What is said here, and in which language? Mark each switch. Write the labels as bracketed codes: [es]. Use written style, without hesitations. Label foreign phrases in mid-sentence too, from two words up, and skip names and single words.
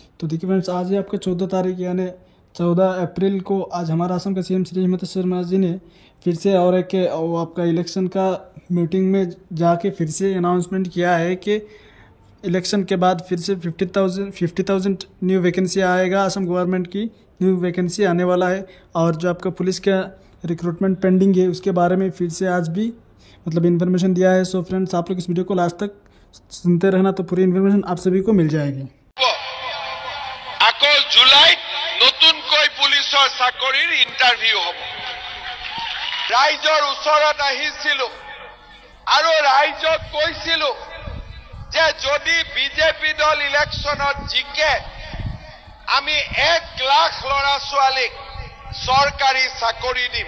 [hi] तो देखिए फ्रेंड्स, आज है आपका 14 तारीख यानी 14 अप्रैल को आज हमारा असम का सीएम श्री हेमंत शर्मा जी ने फिर से और एक वो आपका इलेक्शन का मीटिंग में जाके फिर से अनाउंसमेंट किया है कि इलेक्शन के बाद फिर से 50,000 [en] new vacancy [hi] आएगा। असम गवर्नमेंट की [en] new vacancy [hi] आने वाला है। और जो आपका पुलिस का [en] recruitment pending [hi] है उसके बारे में फिर से आज भी इन्फॉर्मेशन दिया है। [en] so friends, [hi] आप लोग इस वीडियो को लास्ट तक सुनते रहना, तो पूरी इन्फॉर्मेशन आप सभी को मिल जाएगी। [as] আকৌ জুলাইত নতুনকৈ পুলিচৰ চাকৰিৰ ইণ্টাৰভিউ হ'ব। ৰাইজৰ ওচৰত আহিছিলো আৰু ৰাইজক কৈছিলো যে যদি বিজেপি দল ইলেকশ্যনত জিকে আমি 1 লাখ ল'ৰা ছোৱালীক চৰকাৰী চাকৰি দিম।